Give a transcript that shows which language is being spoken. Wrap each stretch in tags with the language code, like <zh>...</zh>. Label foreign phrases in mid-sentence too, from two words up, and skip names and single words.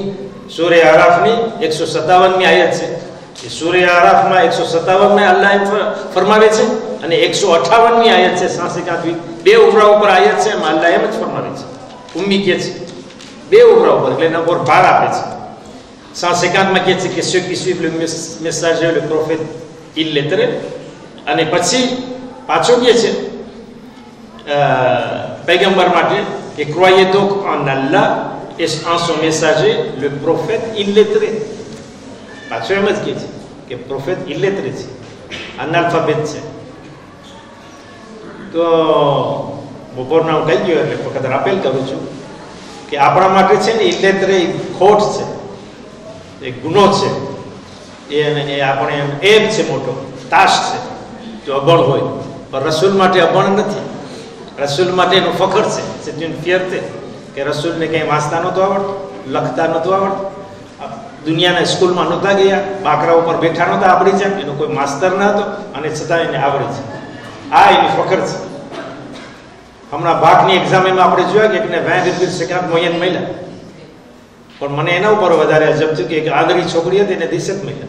<gu>સૂરે આરાફની 157મી આયત છે. એ સૂરે આરાફમાં 157માં અલ્લાહ ફરમાવે છે, અને 158મી આયત છે 56 બે ઉભરા ઉપર આયત છે, એમાં અલ્લાહ એમ જ ફરમાવે છે ઉમ્મી કહે છે. બે ઉભરા ઉપર એટલે એના ઉપર ભાર આપે છે. 150માં કહે છે કે</gu> <fr>ceux qui suivent le messager, le prophète illettré.</fr> <gu>અને પછી પાછો કહે છે પૈગંબર માટે કે</gu> <fr>croyez donc en Allah et en son messager, le prophète illettré.</fr> <gu>પાછો એમ જ કહે છે કે</gu> <fr>prophète illettré</fr> <gu>છે, અનાલ્ફાબેટ છે. તો બપોરના હું કહી ગયો એટલે વખત અપીલ કરું છું કે આપણા માટે છે ને ઇલેટ્રે ખોટ છે, એક ગુનો છે. એ આપણે એમ છે મોટો તાશ છે જો અભણ હોય. પણ રસૂલ માટે અભણ નથી. રસૂલ માટે એનું ફખર છે,</gu> <fr>c'est une fierté</fr> <gu>કે રસૂલને કંઈ વાંચતા નહોતું આવડતું, લખતા નહોતું આવડતું, દુનિયાના સ્કૂલમાં નહોતા ગયા, બાકરા ઉપર બેઠા નહોતા આવડી જાય, એનો કોઈ માસ્તર ન હતો, અને છતાં એને આવડી છે. આ એની ફખર છે. હમણાં બાકની એક્ઝામમાં આપણે જોયા કે એકને 20 મોયન મળ્યા, પણ મને એના ઉપર વધારે અજબ થયું કે એક આંધળી છોકરી હતી એને 10 મળ્યા.</gu>